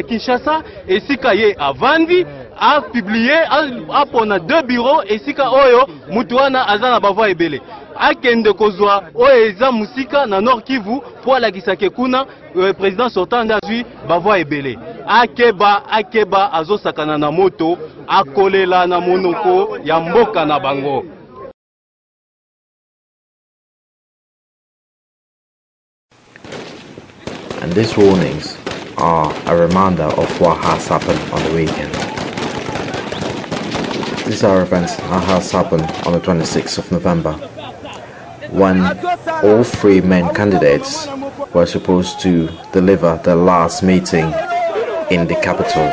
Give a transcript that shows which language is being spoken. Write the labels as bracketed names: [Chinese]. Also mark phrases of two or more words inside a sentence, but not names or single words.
[Lingala] Kinshasa esika ye avandi [French] a publié [Lingala] a pona 2 bureaux esika oyo mutuana azana bavoa ebele akende kozwa oyo eza musika na Nord Kivu po alakisa ke kuna [French] président sortant [Lingala] ndazwi bavoa ebele akeba azosakana na moto akolela na monoko ya mboka na bango. [English] and these warnings are a reminder of what has happened on the weekend. These are events that has happened on the 26th of November, when all three main candidates were supposed to deliver their last meeting in the capital.